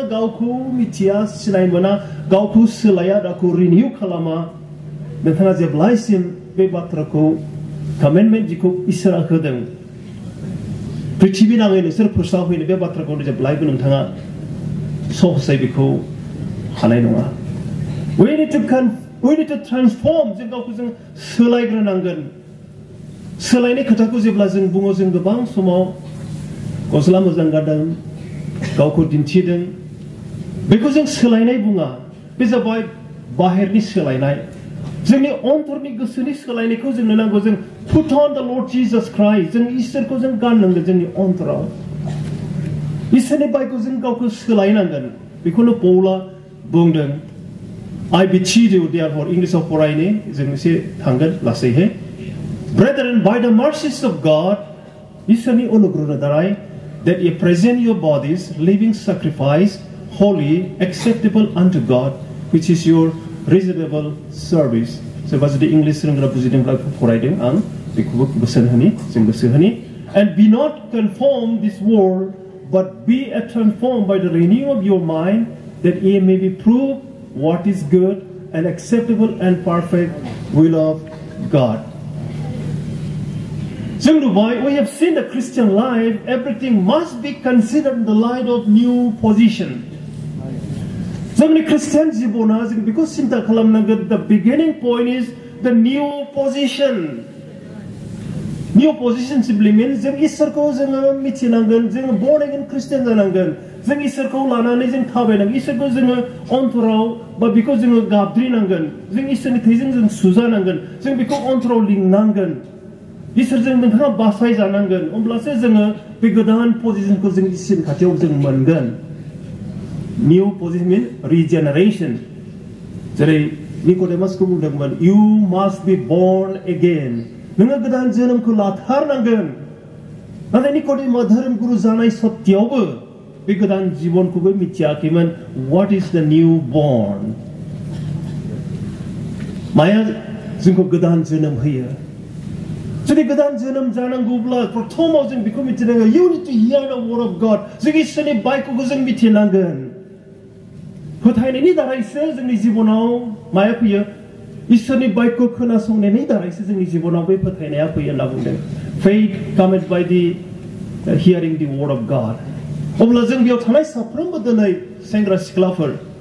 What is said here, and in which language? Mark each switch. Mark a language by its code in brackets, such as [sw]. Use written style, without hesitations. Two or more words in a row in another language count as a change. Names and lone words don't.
[brx] गावखौ मिथिया सिनाय मोना गावखौ सोलाया गावखौ रिनिउ खालामा नोंथाङा जेब्लासिम बे बाथ्राखौ कमेन्टमेन्ट जिखौ इसोरा होदों पृथिबि नाङै नोंसोर फोसावहैनो बे बाथ्राखौ जेब्लायबो नोंथाङा सहसै बेखौ हानाय नङा [en] we need to transform [brx] जों गावखौ जों सोलायग्रोनांगोन सोलायनाय खोथाखौ जेब्ला जों बुङो जों गोबां समाव गस्ला मोजां गानदों गावखौ दिन्थिदों बेखौ जों सोलायनाय बुङा बे जाबाय बाहेरनि सोलायनाय जोंनि अन्तरनि गोसोनि सोलायनायखौ जोंनो नांगौ जों [en] put on the Lord Jesus Christ [brx] जों इसोरखौ जों गाननांगोन जोंनि अन्तराव इसोरनि बायखौ जों गावखौ सोलायनांगोन बेखौनो पौला बुंदों [en] I beseech you therefore [brx] इंलिसाव फरायनो जों एसे थांगोन लासैहाय [en] Brethren by the mercies of God [brx] इसोरनि अनुग्रहनि दारै [en] that you present your bodies living sacrifice holy acceptable unto God which is your reasonable service [brx] सोरबा जुदि इंलिस रोंग्रा बुजिदोंब्ला फरायदों आं बेखौबो बोसोन होनि जों गोसो होनि [en] and be not conformed this world but be transformed by the renewing of your mind that ye may be proved what is good and acceptable and perfect will of God we have seen the Christian life everything must be considered in the light of new position [brx] जोंनि Christian जिबना जों बेखौ सिन्ता खालामनांगोन [en] the beginning point is the new position simply means [brx] जों इसोरखौ जोङो मिथिनांगोन जोङो [en] born again Christian [brx] जानांगोन जों इसोरखौ लानानै जों थाबायनांगोन इसोरखौ जोङो अन्तराव बा बेखौ जोङो गाबज्रिनांगोन जों इसोरनि थैजों जों सुजानांगोन जों बेखौ अन्तराव लिंनांगोन इसोरजों नोंथाङा बासाय जानांगोन अब्लासो जोङो बे गोदान पजिशनखौ जों इसोरनि खाथियाव जों मोनगोन [en] new position means regeneration [brx] जेरै निकोदेमासखौ बुंदोंमोन [en] you must be born again [brx] नोङो गोदान जोनोमखौ लाथारनांगोन नाथाय निकोदेमा धोरोम गुरु जानाय सत्यावबो बे गोदान जिबनखौबो मिथियाखैमोन [en] what is the new born [brx] माया जोंखौ गोदान जोनोम होयो जुदि गोदान जोनोम जानांगौब्ला प्रथमाव जों बेखौ मिथिनांगोन [en] you need to hear the word of God [brx] जों इसोरनि बायख'खौ जों मिथिनांगोन फोथायनायनि दारैसो जोंनि जिबनाव माया फैयो इसोरनि बायखौ खोनासंनायनि दारैसो जोंनि जिबनाव बे फोथायनाया फैयो होनना बुंदों [en] faith cometh by the hearing the word of God [brx] अब्ला जों बेयाव थानाय साफ्रोमबो दिनै सेंग्रा सिख्लाफोर